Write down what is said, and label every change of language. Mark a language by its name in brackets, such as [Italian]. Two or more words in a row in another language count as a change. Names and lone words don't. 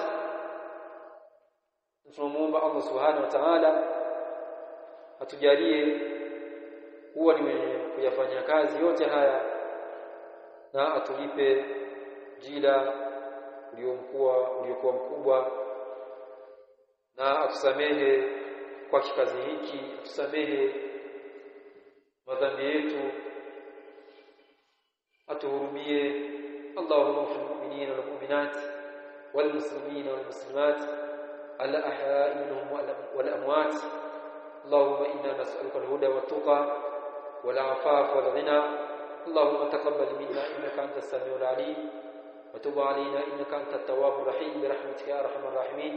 [Swahili] Tunamuomba Allah [Arabic] سبحانه وتعالى [Swahili] atujalie huwa kuyafanya kazi yote haya na atulipe jila uliokuwa mkubwa, na atusamehe kwa kikazi hiki, atusamehe madhambi yetu, atuhurumie. [Arabic] اللهم في المؤمنين والمؤمنات والمسلمين والمسلمات الأحياء منهم والأموات. اللهم إنا نسألك الهدى والتقى والعفاف والغنى. اللهم تقبل منا إنك أنت السميع العليم وتب علينا إنك أنت التواب الرحيم برحمتك يا أرحم الراحمين.